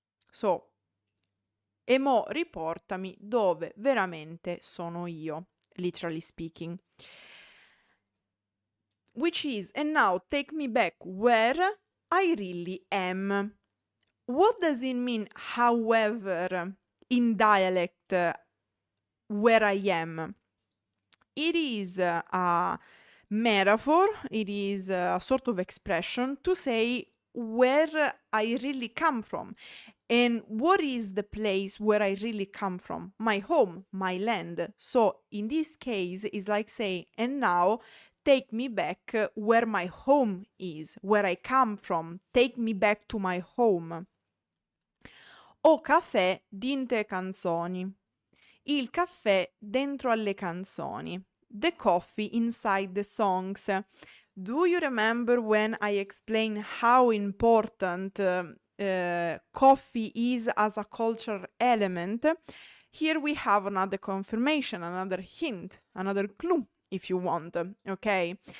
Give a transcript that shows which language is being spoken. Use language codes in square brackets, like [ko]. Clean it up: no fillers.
[it] So, e mo riportami dove veramente sono io, [en] literally speaking. Which is, and now take me back where I really am. What does it mean, however, in dialect, where I am? It is a metaphor, it is a sort of expression to say where I really come from. And what is the place where I really come from? My home, my land. So in this case, it's like saying, and now take me back where my home is, where I come from. Take me back to my home. [nap] Ho caffè dinte canzoni. [it] Il caffè dentro alle canzoni. [en] The coffee inside the songs. Do you remember when I explained how important coffee is as a cultural element? Here we have another confirmation, another hint, another clue, if you want, okay?